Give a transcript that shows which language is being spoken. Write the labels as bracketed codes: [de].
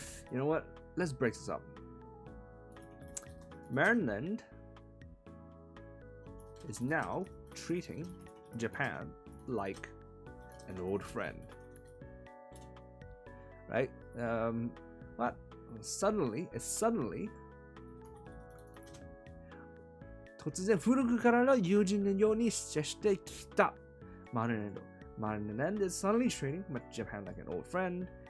[en] You know what? Let's break this up. Maryland is now treating Japan like an old friend. Right? What? Suddenly, [ja] 突然古くからの友人のように接してきた。 [en] Maryland is suddenly treating Japan like an old friend.